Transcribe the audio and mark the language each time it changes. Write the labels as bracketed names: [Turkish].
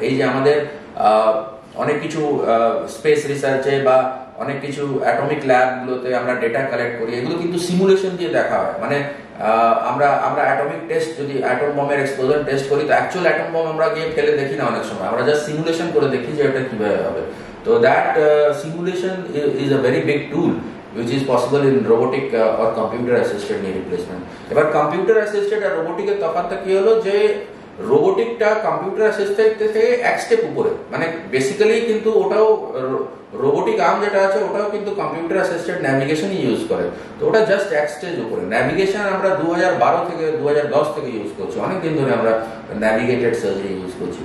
[Bangla] এই যে আমাদের অনেক কিছু স্পেস রিসার্চে বা অনেক কিছু অ্যাটমিক ল্যাবগুলোতে আমরা ডেটা কালেক্ট করি, এগুলো কিন্তু সিমুলেশন দিয়ে দেখা হয়। মানে আমরা অ্যাটমিক টেস্ট যদি অ্যাটম বমের এক্সপোজার টেস্ট করি তো অ্যাকচুয়াল অ্যাটম বম আমরা গিয়ে ফেলে দেখি না অনেক সময়, আমরা জাস্ট সিমুলেশন করে দেখি যে এটা কিভাবে হবে। [English] তো that simulation is a very big tool which is possible in robotic or computer assisted knee replacement. [Bangla] এবার কম্পিউটার অ্যাসিস্টেড আর রোবোটিকের তফাৎটা কি হলো যে রোবোটিকটা কম্পিউটার অ্যাসিস্টেড থেকে এক স্টেপ উপরে। মানে বেসিক্যালি কিন্তু ওটাও রোবোটিক আর্ম যেটা আছে ওটাও কিন্তু কম্পিউটার অ্যাসিস্টেড ন্যাভিগেশনই ইউজ করে। তো ওটা জাস্ট এক স্টেজ উপরে। ন্যাভিগেশন আমরা 2012 থেকে 2010 থেকে ইউজ করছি, অনেকদিন ধরে আমরা ন্যাভিগেটেড সার্জারি ইউজ করছি।